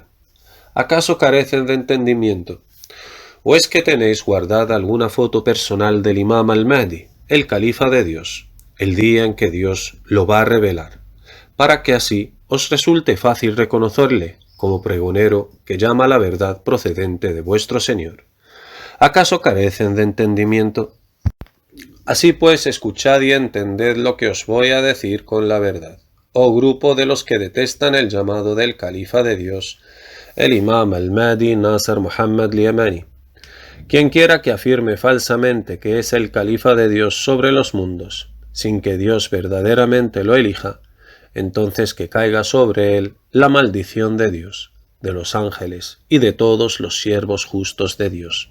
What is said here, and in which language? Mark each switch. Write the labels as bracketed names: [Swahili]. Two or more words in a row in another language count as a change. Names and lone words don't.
[Spanish] ¿Acaso carecen de entendimiento? ¿O es que tenéis guardada alguna foto personal del imam al-Mahdi, el califa de Dios, el día en que Dios lo va a revelar, para que así os resulte fácil reconocerle como pregonero que llama a la verdad procedente de vuestro Señor. ¿Acaso carecen de entendimiento? Así pues, escuchad y entended lo que os voy a decir con la verdad. Oh grupo de los que detestan el llamado del califa de Dios, el imam al-Mahdi Nasr Muhammad al-Yamani. Quien quiera que afirme falsamente que es el califa de Dios sobre los mundos, sin que Dios verdaderamente lo elija, entonces que caiga sobre él la maldición de Dios, de los ángeles y de todos los siervos justos de Dios.